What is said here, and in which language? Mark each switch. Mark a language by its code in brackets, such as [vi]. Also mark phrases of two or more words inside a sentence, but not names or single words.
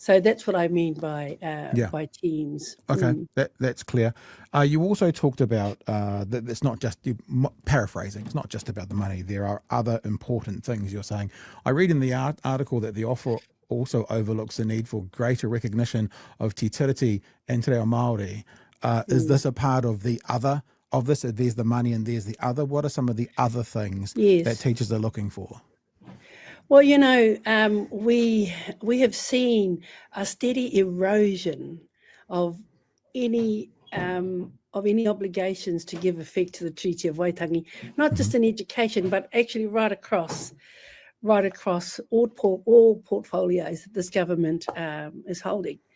[en] So that's what I mean by teams. Okay, that's clear. You also talked about that it's not just, paraphrasing, it's not just about the money. There are other important things you're saying. I read in the article that the offer also overlooks the need for greater recognition of [mi] te tiriti [en] and [mi] te reo Māori. [en] Is this a part of the other of this? There's the money and there's the other. What are some of the other things that teachers are looking for? Well, we have seen a steady erosion of any obligations to give effect to the Treaty of Waitangi, not just in education, but actually right across all portfolios that this government is holding.